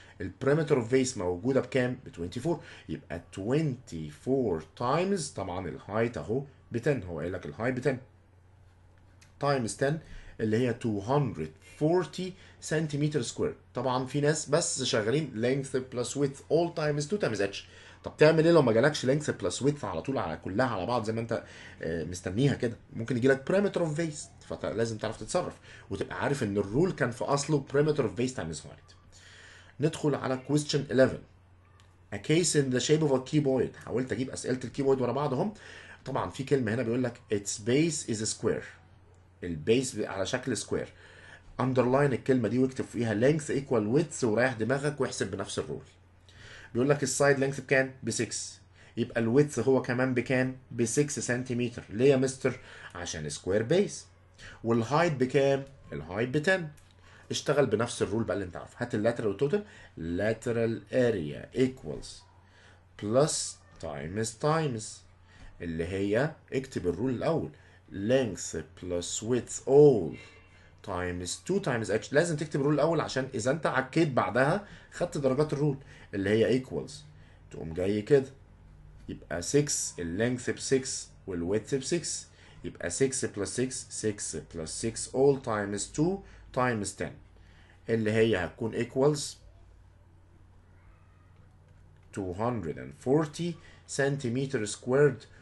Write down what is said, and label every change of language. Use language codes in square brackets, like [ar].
[ar] البريمتر اوف بيس موجوده بكام؟ ب 24، يبقى 24 تايمز طبعا الهايت اهو ب 10، هو قايل لك الهايت ب 10 تايمز 10 اللي هي 240 سنتيمتر سكوير. طبعا في ناس بس شغالين [en] length plus width all times 2 times h. [ar] طب تعمل ايه لو ما جالكش length plus width على طول على كلها على بعض زي ما انت مستنيها كده؟ ممكن يجي لك perimeter of base، فلازم تعرف تتصرف وتبقى عارف ان الرول كان في اصله [en] perimeter of base times height. [ar] ندخل على question 11. [en] A case in the shape of a keyboard. [ar] حاولت اجيب اسئله الكيبورد ورا بعض اهم. طبعا في كلمه هنا بيقول لك [en] its base is a square، [ar] البيس على شكل سكوير. اندرلاين الكلمه دي واكتب فيها length equal width وريح دماغك واحسب بنفس الرول. بيقول لك السايد لينث بكام؟ ب 6، يبقى الويدث هو كمان بكام؟ ب 6 سنتيمتر. ليه يا مستر؟ عشان سكوير بيس. والهايت بكام؟ الهايت ب 10. اشتغل بنفس الرول بقى اللي انت عارفه، هات اللاترال والتوتال. [en] lateral area equals plus times [ar] اللي هي اكتب الرول الاول [en] length plus width all times 2 times h. [ar] لازم تكتب الرول الاول عشان اذا انت عكيت بعدها خدت درجات الرول اللي هي equals، تقوم جاي كده يبقى 6 اللينث ب 6 والويدث ب 6، يبقى [en] 6 plus 6 6 plus 6 all times 2 times 10 [ar] اللي هي هتكون equals 240 سنتيمتر سكويرد.